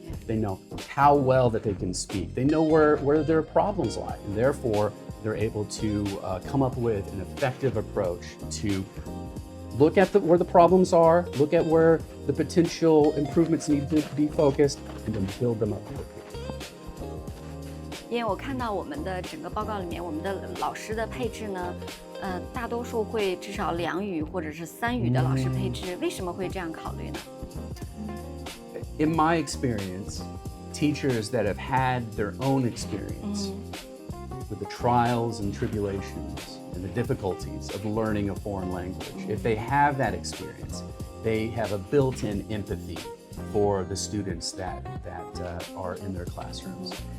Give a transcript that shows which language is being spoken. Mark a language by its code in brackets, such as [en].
[en] They know how well that they can speak. They know where their problems lie, and therefore they're able to come up with an effective approach to look at where the problems are, look at where the potential improvements need to be focused, and then build them up. [zh] 因为我看到我们的整个报告里面，我们的老师的配置呢，大多数会至少2语或者是3语的老师配置。为什么会这样考虑呢？ [en] In my experience, teachers that have had their own experience with the trials and tribulations and the difficulties of learning a foreign language, if they have that experience, they have a built-in empathy for the students that are in their classrooms.